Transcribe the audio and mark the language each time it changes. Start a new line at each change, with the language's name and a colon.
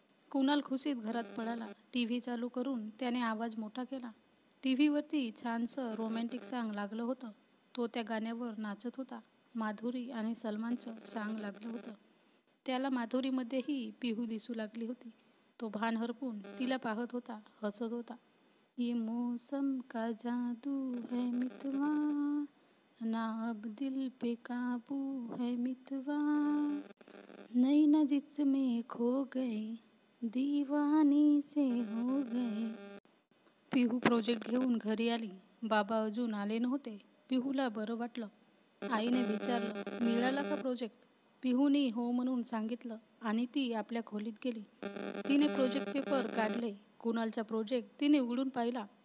Marathi: कुणाल खुशीत घरात पळाला. टी.व्ही. चालू करून त्याने आवाज मोठा केला. टी.व्हीवरती छानसं रोमॅन्टिक सॉन्ग लागलं होतं. तो त्या गाण्यावर नाचत होता. माधुरी आणि सलमानचं सॉन्ग लागलं होतं. त्याला माधुरीमध्येही पिहू दिसू लागली होती. तो भान हरपून तिला पाहत होता, हसत होता.
Hindi: ये मौसम का जादू है मितवा, ना अब दिल पे काबू है मितवा, नैना जिसमें खो गए, दीवानी से हो गए.
Marathi: पिहू प्रोजेक्ट घेऊन घरी आली. बाबा अजून आले नव्हते. पिहूला बरं वाटलं. आईने विचारलं, मिळाला का प्रोजेक्ट? पिहूने हो म्हणून सांगितलं आणि ती आपल्या खोलीत गेली. तिने प्रोजेक्ट पेपर काढले. कुणालचा प्रोजेक्ट तिने उघडून पाहिला.